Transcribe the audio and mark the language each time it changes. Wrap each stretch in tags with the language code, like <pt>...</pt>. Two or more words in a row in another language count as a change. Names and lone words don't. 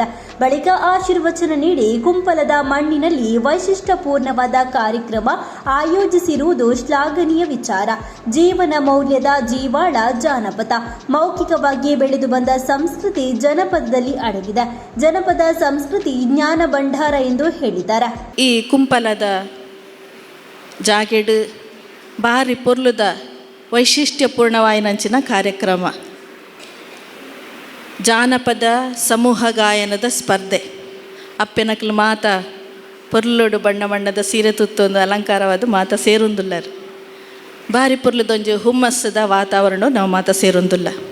<kn>ಬಳಿಕ ಆಶೀರ್ವಚನ ನೀಡಿ ಕುಂಪಲದ ಮಣ್ಣಿನಲ್ಲಿ ವೈಶಿಷ್ಟ್ಯಪೂರ್ಣವಾದ ಕಾರ್ಯಕ್ರಮ ಆಯೋಜಿಸಿರುವುದು ಶ್ಲಾಘನೀಯ ವಿಚಾರ. ಜೀವನ ಮೌಲ್ಯದ ಜೀವಾಳ ಜಾನಪದ ಮೌಖಿಕವಾಗಿ ಬೆಳೆದು ಬಂದ ಸಂಸ್ಕೃತಿ ಜನಪದದಲ್ಲಿ ಅಡಗಿದೆ. ಜನಪದ ಸಂಸ್ಕೃತಿ ಜ್ಞಾನ ಭಂಡಾರ ಎಂದು ಹೇಳಿದ್ದಾರೆ.</kn> <tcy>ಈ ಕುಂಪಲದ ಜಾಗೆಡು ಭಾರಿ ಪೊರ್ಲುದ ವೈಶಿಷ್ಟ್ಯಪೂರ್ಣವಾಯಿನಂಚಿನ ಕಾರ್ಯಕ್ರಮ ಜಾನಪದ ಸಮೂಹ ಗಾಯನದ ಸ್ಪರ್ಧೆ. ಅಪ್ಪೆನಕಲು ಮಾತ ಪೊರ್ಲುಡು ಬಣ್ಣ ಬಣ್ಣದ ಸೀರೆ ತುತ್ತೊಂದು ಅಲಂಕಾರವಾದ ಮಾತ ಸೇರೊಂದುಲ್ಲರು ಭಾರಿ ಪೊರ್ಲುದೊಂಜು ಹುಮ್ಮಸ್ಸದ ವಾತಾವರಣ ನಾವು ಮಾತ ಸೇರೊಂದುಲ್ಲ.</tcy>